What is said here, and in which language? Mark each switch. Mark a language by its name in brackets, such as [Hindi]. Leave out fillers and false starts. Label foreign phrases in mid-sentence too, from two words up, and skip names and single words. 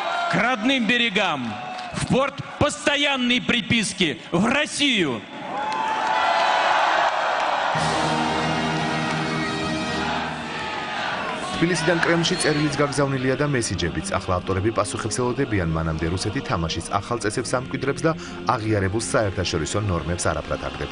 [Russian] к родным берегам, в порт постоянной приписки, в Россию. [Georgian] თბილისიდან კრემლში წერილიც გაგზავნილია და მესიჯებიც. ახლა ავტორები პასუხებსელოდებიან, მანამდე რუსეთი თამაშის ახალ წესებს ამკვიდრებს და აღიარებულ საერთაშორისო ნორმებს არაფრად აგდებს.